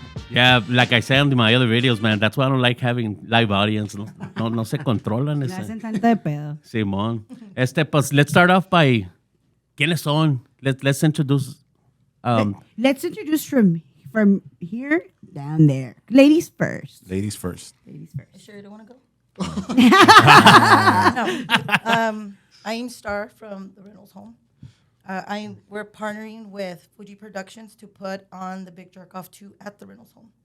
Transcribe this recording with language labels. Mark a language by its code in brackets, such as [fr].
[en] Yeah, like I say on my other videos, man, that's why I don't like having live audience. [es] No se controlan. Me hacen tanto de pedo. Simón. Pues, let's start off by, ¿quiénes son? [en] Let's introduce. Let's introduce from here down there. Ladies first. Ladies first. Ladies first. You sure you don't want to go? No. I'm Star from the Reynolds Home. We're partnering with Fuji Productions to put on the Big Jerk Off 2 at the Reynolds Home.